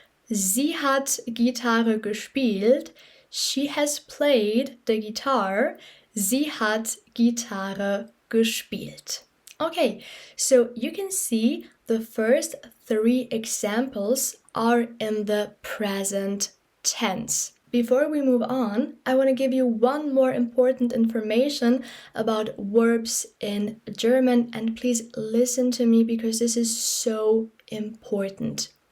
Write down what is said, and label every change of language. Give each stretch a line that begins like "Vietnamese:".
German: Sie hat Gitarre gespielt.
English: She has played the guitar.
German: Sie hat Gitarre gespielt.
English: Okay, so you can see the first three examples are in the present tense. Before we move on, I want to give you one more important information about verbs in German, and please listen to me because this is so important.